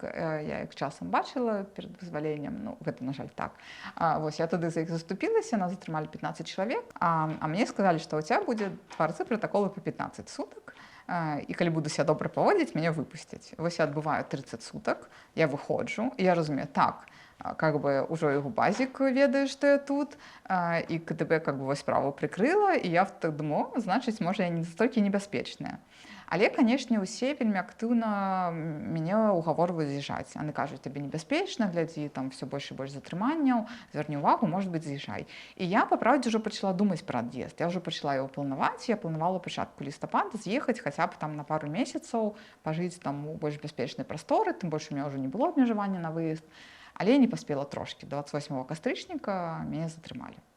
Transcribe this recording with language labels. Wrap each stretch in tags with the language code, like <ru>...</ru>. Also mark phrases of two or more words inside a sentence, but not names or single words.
<be>Я іх часам бачыла перад вызваленнем, ну, гэта, на жаль, так. Вось, я тады за іх заступілася, нас затрымалі 15 чалавек, а мне сказалі, што ў цябе будзе 2 разы пратаколы па 15 сутак, і калі буду себя добра паводзіць, мяне выпусцяць. Вось я адбываю 30 сутак, я выходжу, і я разумею,</be> <ru>так, как бы уже и губазик ведает, что я тут, и КДБ как бы</ru> <be>вось справу</be> <ru>прикрыла, и я так думаю, значит, может, я не настолько небяспечная.</ru> <be>Але, канешне, усе вельмі актыўна мяне угаворваюць з'язджаць. Яны кажуць: «Табе небяспечна, глядзі, там все больш і больш затрыманняў, звярні ўвагу,</be> <ru>может быть,</ru> <be>з'язджай». І я, па праўдзе, ўжо пачала думаць пра ад'езд. Я ўжо пачала яго планаваць, я планавала пачатку лістапада з'ехаць хаця б там на пару месяцаў, пажыць там у больш бяспечнай прасторы, тым больш у мяне ўжо не было абмежавання на выезд. Але я не паспела трошкі. 28 кастрычніка мяне затрымалі.</be>